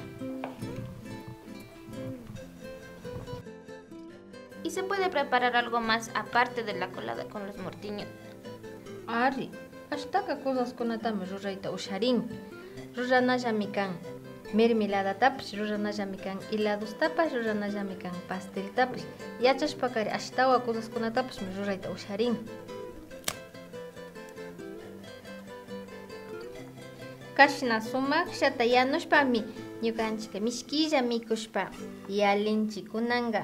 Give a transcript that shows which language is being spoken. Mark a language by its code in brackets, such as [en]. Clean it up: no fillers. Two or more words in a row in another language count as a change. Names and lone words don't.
[es] ¿Y se puede preparar algo más aparte de la colada con los mortiños? [qu] Ari, ashtaka cosas kunatami rurayta usharin. Ruranallami kan mermeladatapish ruranallami kan heladostapish ruranallami kan pasteltapish. Yachashpakari ashtawa cosas kunatapish rurayta usharin. Kashna sumak shata yanushpami ñukanchik mishkilla mikushpa yalinchik kunanga.